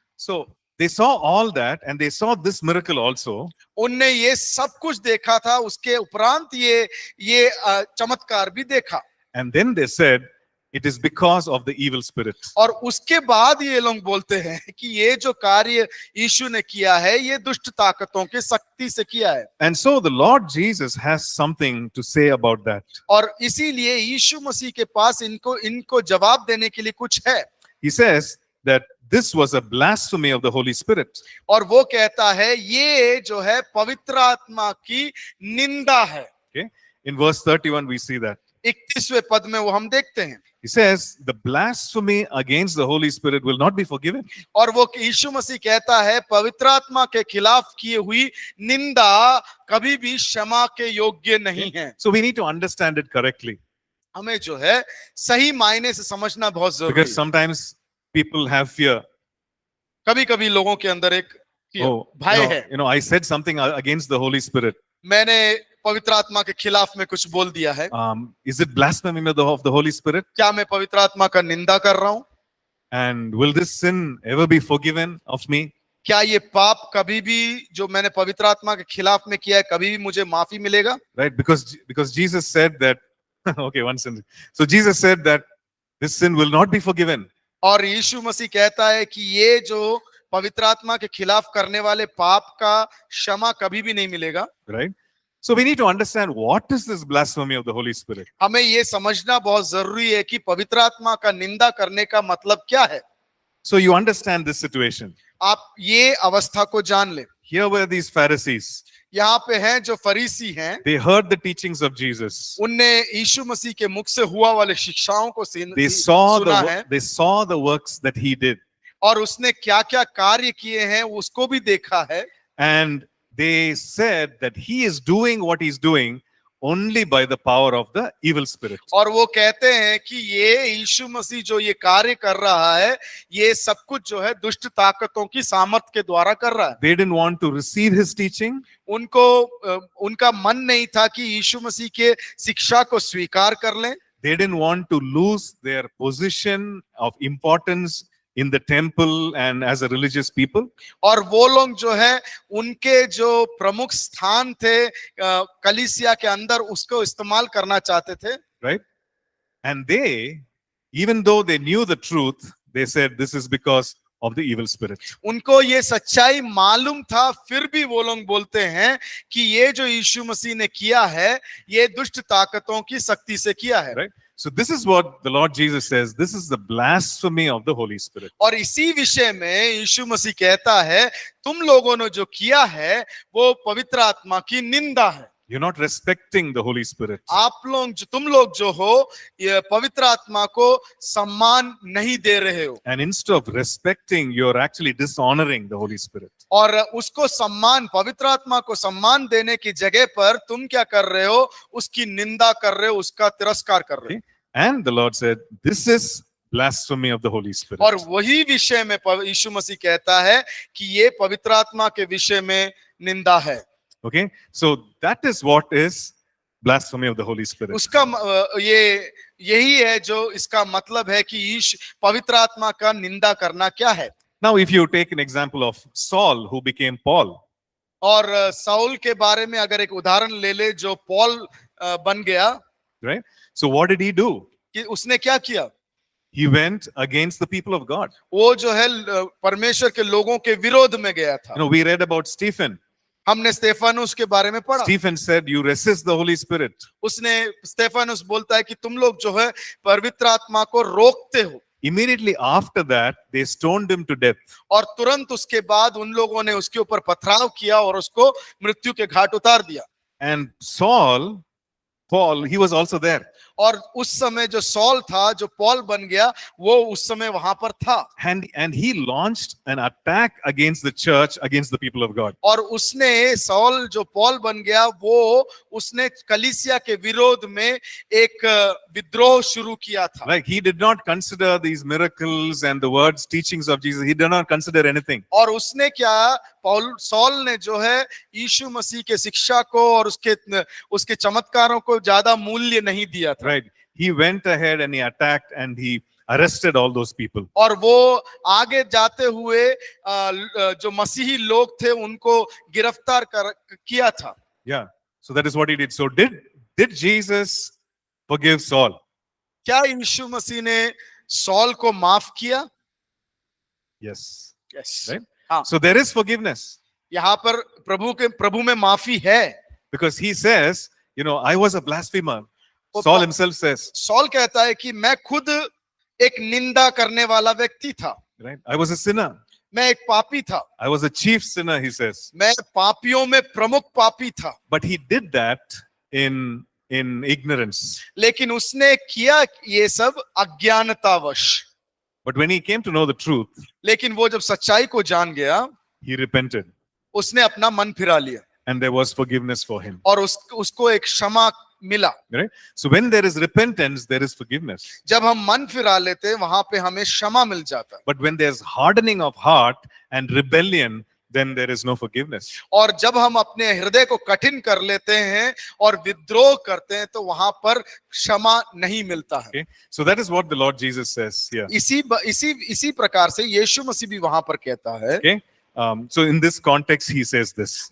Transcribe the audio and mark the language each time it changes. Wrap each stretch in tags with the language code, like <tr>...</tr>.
<en>So they saw all that and they saw this miracle also.</en> <hi>उनने ये सब कुछ देखा था, उसके उपरांत ये चमत्कार भी देखा।</hi> <en>And then they said, it is because of the evil spirit.</en> <hi>और उसके बाद ये लोग बोलते हैं कि ये जो कार्य यीशु ने किया है ये दुष्ट ताकतों के शक्ति से किया है।</hi> <en>And so the Lord Jesus has something to say about that.</en> <hi>और इसीलिए यीशु मसीह के पास इनको जवाब देने के लिए कुछ है।</hi> <en>He says that this was a blasphemy of the Holy Spirit.</en> <hi>और वो कहता है ये जो है पवित्र आत्मा की निंदा है।</hi> <en>Okay, in verse 31 we see that.</en> <hi>31वें पद में वो हम देखते हैं।</hi> <en>He says the blasphemy against the Holy Spirit will not be forgiven.</en> <hi>और वो यीशु मसीह कहता है पवित्र आत्मा के खिलाफ किए हुई निंदा कभी भी क्षमा के योग्य नहीं है।</hi> <en>So we need to understand it correctly.</en> <hi>हमें जो है सही मायने से समझना बहुत जरूरी</hi> <en>Because</en> <hi>है।</hi> <en>sometimes people have fear.</en> <hi>कभी-कभी लोगों के अंदर एक भय है।</hi> <en>You know, I said something against the Holy Spirit.</en> <hi>मैंने पवित्र आत्मा के खिलाफ में कुछ बोल दिया है।</hi> <en>Is it blasphemy of the Holy Spirit?</en> <hi>क्या मैं पवित्र आत्मा का निंदा कर रहा हूं?</hi> <en>And will this sin ever be forgiven of me?</en> <hi>क्या ये पाप कभी भी जो मैंने पवित्र आत्मा के खिलाफ में किया है कभी भी मुझे माफी मिलेगा?</hi> <en>Right, because Jesus said that. Okay, one sin. So Jesus said that this sin will not be forgiven.</en> <hi>और यीशु मसीह कहता है कि ये जो पवित्र आत्मा के खिलाफ करने वाले पाप का क्षमा कभी भी नहीं मिलेगा।</hi> <en>Right. So we need to understand what is this blasphemy of the Holy Spirit.</en> <hi>हमें ये समझना बहुत जरूरी है कि पवित्र आत्मा का निंदा करने का मतलब क्या है।</hi> <en>So you understand this situation.</en> <hi>आप ये अवस्था को जान ले।</hi> <en>Here were these Pharisees.</en> <hi>यहाँ पे हैं जो फरीसी हैं।</hi> <en>They heard the teachings of Jesus.</en> <hi>उनने यीशु मसीह के मुख से हुआ वाले शिक्षाओं को</hi> <en>They saw</en> <hi>सुना है।</hi> <en>they saw the works that he did.</en> <hi>और उसने क्या-क्या कार्य किए हैं उसको भी देखा है।</hi> <en>And they said that he is doing what he's doing only by the power of the evil spirit.</en> <hi>और वो कहते हैं कि ये यीशु मसीह जो ये कार्य कर रहा है ये सब कुछ जो है दुष्ट ताकतों की सामर्थ के द्वारा कर रहा है।</hi> <en>They didn't want to receive his teaching.</en> <hi>उनका मन नहीं था कि यीशु मसीह के शिक्षा को स्वीकार कर लें।</hi> <en>They didn't want to lose their position of importance in the temple and as a religious people.</en> <hi>और वो लोग जो है उनके जो प्रमुख स्थान थे कलीसिया के अंदर उसको इस्तेमाल करना चाहते थे।</hi> <en>Right? And they, even though they knew the truth, they said this is because of the evil spirit.</en> <hi>उनको ये सच्चाई मालूम था फिर भी वो लोग बोलते हैं कि ये जो यीशु मसीह ने किया है ये दुष्ट ताकतों की शक्ति से किया है।</hi> <en>Right? So this is what the Lord Jesus says. This is the blasphemy of the Holy Spirit.</en> <hi>और इसी विषय में यीशु मसीह कहता है तुम लोगों ने जो किया है वो पवित्र आत्मा की निंदा है।</hi> <en>You're not respecting the Holy Spirit.</en> <hi>आप लोग तुम लोग जो हो ये पवित्र आत्मा को सम्मान नहीं दे रहे हो,</hi> <en>And instead of respecting, you're actually dishonoring the Holy Spirit.</en> <hi>और उसको सम्मान, पवित्र आत्मा को सम्मान देने की जगह पर तुम क्या कर रहे हो, उसकी निंदा कर रहे हो, उसका तिरस्कार कर रहे हो।</hi> <en>And the Lord said, this is blasphemy of the Holy Spirit.</en> <hi>और वही विषय में यीशु मसीह कहता है कि ये पवित्र आत्मा के विषय में निंदा है।</hi> <en>Okay, so that is what is blasphemy of the Holy Spirit.</en> <hi>उसका यही है जो इसका मतलब है कि पवित्र आत्मा का निंदा करना क्या है।</hi> <en>Now, if you take an example of Saul, who became Paul,</en> <hi>और साउल के बारे में अगर एक उदाहरण ले ले जो पॉल बन गया,</hi> <en>right? So what did he do?</en> <hi>कि उसने क्या किया,</hi> <en>He went against the people of God.</en> <hi>वो जो है परमेश्वर के लोगों के विरोध में गया था।</hi> <en>You know, we read about Stephen.</en> <hi>हमने स्तेफानुस के बारे में पढ़ा।</hi> <en>Stephen said, you resist the Holy Spirit.</en> <hi>उसने, स्तेफानुस बोलता है कि तुम लोग जो है पवित्र आत्मा को रोकते हो।</hi> <en>Immediately after that, they stoned him to death.</en> <hi>और तुरंत उसके बाद उन लोगों ने उसके ऊपर पथराव किया और उसको मृत्यु के घाट उतार दिया।</hi> <en>And Paul, he was also there.</en> <hi>और उस समय जो सॉल था, जो पॉल बन गया, वो उस समय वहां पर था।</hi> <en>And he launched an attack against the church, against the people of God.</en> <hi>और उसने, सॉल जो पॉल बन गया, वो उसने कलीसिया के विरोध में एक विद्रोह शुरू किया था।</hi> <en>Like, he did not consider these miracles and the words, teachings of Jesus. He did not consider anything.</en> <hi>और उसने क्या, सॉल ने जो है यीशु मसीह के शिक्षा को और उसके चमत्कारों को ज्यादा मूल्य नहीं दिया था।</hi> <en>Right. He went ahead and he attacked and he arrested all those people.</en> <hi>और वो आगे जाते हुए जो मसीही लोग थे उनको गिरफ्तार किया था।</hi> <en>Yeah. So that is what he did. So did Jesus forgive Saul?</en> <hi>क्या यीशु मसीह ने सॉल को माफ किया?</hi> <en>Yes. Yes. Right?</en> <hi>हाँ।</hi> <en>So there is forgiveness.</en> <hi>यहाँ पर प्रभु में माफी है।</hi> <en>Because he says, you know, I was a blasphemer. Saul himself says,</en> <hi>sol कहता है कि मैं खुद एक निंदा करने वाला व्यक्ति था।</hi> <en>right? I was a sinner.</en> <hi>मैं एक पापी था।</hi> <en>I was a chief sinner, he says.</en> <hi>मैं पापियों में प्रमुख पापी था।</hi> <en>But he did that in ignorance.</en> <hi>लेकिन उसने किया ये सब अज्ञानतावश।</hi> <en>But when he came to know the truth,</en> <hi>लेकिन वो जब सच्चाई को जान गया,</hi> <en>he repented.</en> <hi>उसने अपना मन फिरा लिया।</hi> <en>And there was forgiveness for him.</en> <hi>और उसको एक क्षमा मिला।</hi> <en>Right? So when there is repentance, there is forgiveness.</en> <hi>जब हम मन फिरा लेते हैं, वहां पे हमें क्षमा मिल जाता है।</hi> <en>But when there's hardening of heart and rebellion, then there is no forgiveness.</en> <hi>और जब हम अपने हृदय को कठिन कर लेते हैं और विद्रोह करते हैं, तो वहां पर क्षमा नहीं मिलता है।</hi> <en>Okay? So that is what the Lord Jesus says here.</en> <hi>इसी प्रकार से यीशु मसीह भी वहां पर कहता है।</hi> <en>Okay? So in this context, he says this.</en>